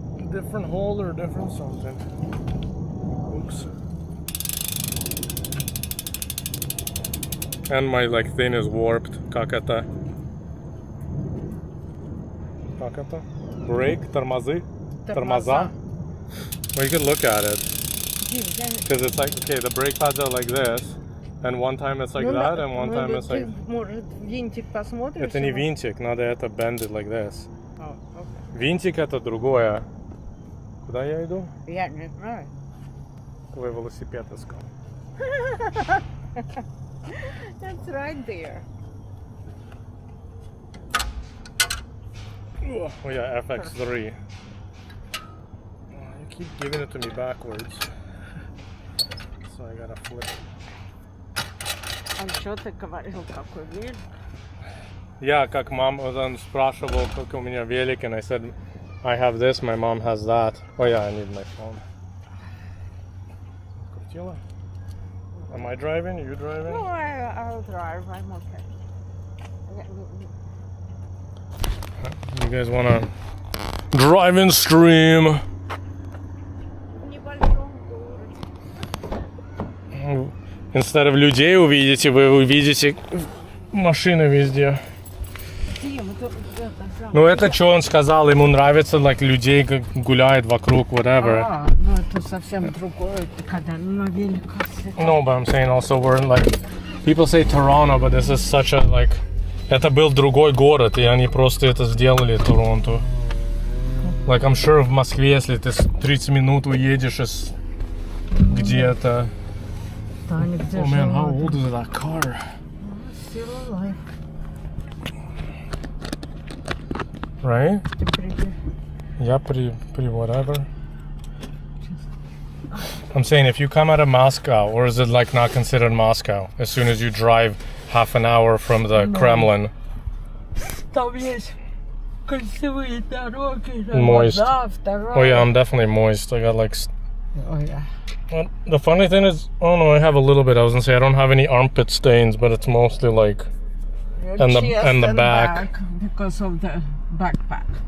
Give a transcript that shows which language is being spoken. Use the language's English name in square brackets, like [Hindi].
[English] Different hole or different something. Oops. And my like thing is warped. [Russian] Как это? Как это? Brake, тормозы, тормоза. [English] Well, you could look at it. Because it's like, okay, the brake pads are like this, and one time it's like that, and one time it's like... [Russian] Может, винтик посмотришь? Это не винтик, надо это [English] bend it like this. Oh, okay. [Russian] Винтик это другое. Куда я иду? Я не знаю. Твой велосипед искал. [English] That's right there. Oh yeah, FX3. Oh, you keep giving it to me backwards. So I gotta flip it. [Russian] А что ты говорил, какой велик? [English] Yeah, [Russian] как мама, он спрашивал, как у меня велик, [English] and I said, I have this, my mom has that. Oh yeah, I need my phone. [Russian] Крутила? [English] Am I driving? Are you driving? No, I'll drive. I'm okay. You guys wanna drive and stream? [Russian] В небольшом городе. [English] Instead of [Russian] людей увидите, вы увидите машины везде. Дим, это Ну это что он сказал, ему нравится, like, людей как гуляет вокруг, whatever. ну это совсем другое, это когда на великах. [English] No, but I'm saying also we're in, like, people say Toronto, but this is such a, like, [Russian] это был другой город, и они просто это сделали, Торонто. [English] Like, I'm sure [Russian] в Москве, если ты 30 минут уедешь из где-то... [English] Oh man, how old is that car? Still alive. Right? Yeah, pretty whatever. I'm saying if you come out of Moscow, or is it like not considered Moscow? As soon as you drive half an hour from the Kremlin. [Russian] Там есть кольцевые дороги. [English] Moist. [Russian] Вода, вторая. [English] Oh yeah, I'm definitely moist. I got like... Oh yeah. Well, the funny thing is, oh no, I have a little bit. I was gonna say I don't have any armpit stains, but it's mostly like... And the- Chest and the back. because of the backpack.